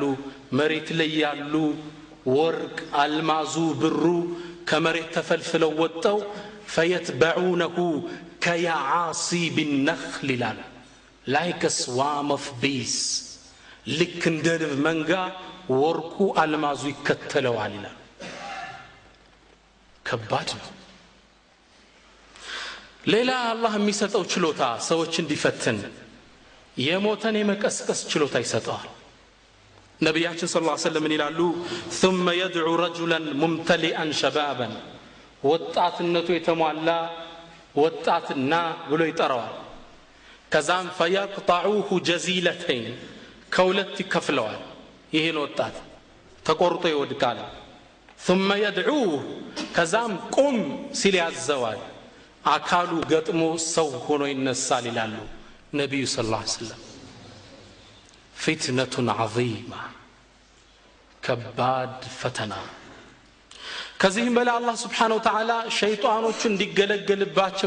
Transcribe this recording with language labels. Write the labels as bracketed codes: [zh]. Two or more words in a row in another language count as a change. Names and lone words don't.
[am] መሬት ላይ ያሉ ወርቅ፣ አልማዙ፣ ብሩ ከመሬት ተፈልፍለው ወጣው [ar] فيتبعونه كيعاسيب النحل [am] ይላል። [en] like swarm of bees፣ [am] ልክ እንደ ንብ መንጋ ወርቁ አልማዙ ይከተለዋል ይላል። ከባድ ነው። ሌላ አላህ የሚሰጠው ችሎታ ሰዎች እንዲፈትን የሞተን የመቀስቀስ ችሎታ ይሰጠዋል። ነቢያችን [ar] صلى الله عليه وسلم [am] ይላሉ [ar] ثم يدعو رجلا ممتلئا شبابا፣ [am] ወጣትነቱ የተሟላ ወጣትና ብሎ ይጠራዋል። ከዛም [ar] فيقطعوه جزيلتين፣ [am] ከሁለት ይከፍለዋል። ይሄን ወጣት ተቆርጦ ይወድቃል። [ar] ثم يدعوه፣ [am] ከዛም ቁም ሲል ያዘዋል። አካሉ ገጥሞ ሰው ሆኖ ይነሳል ይላሉ ነብዩ [ar] صلى الله عليه وسلم። فتنة عظيمة፣ [am] ከባድ ፈተና። ከዚህም በላይ አላህ [ar] سبحانه وتعالى [am] ሸይጣኖቹን እንዲገለገልባቸው